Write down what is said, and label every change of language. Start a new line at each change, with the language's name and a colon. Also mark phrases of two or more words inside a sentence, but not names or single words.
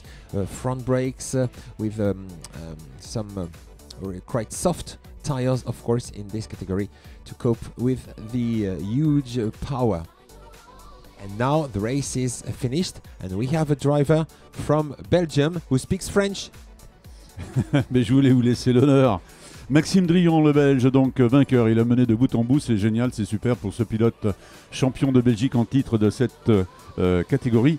English: Front brakes with some quite soft tires, of course, in this category to cope with the huge power. And now the race is finished, and we have a driver from Belgium who speaks French.
French: Mais je voulais vous laisser l'honneur. Maxime Drillon, le Belge, donc vainqueur. Il a mené de bout en bout, c'est génial, c'est super pour ce pilote champion de Belgique en titre de cette catégorie.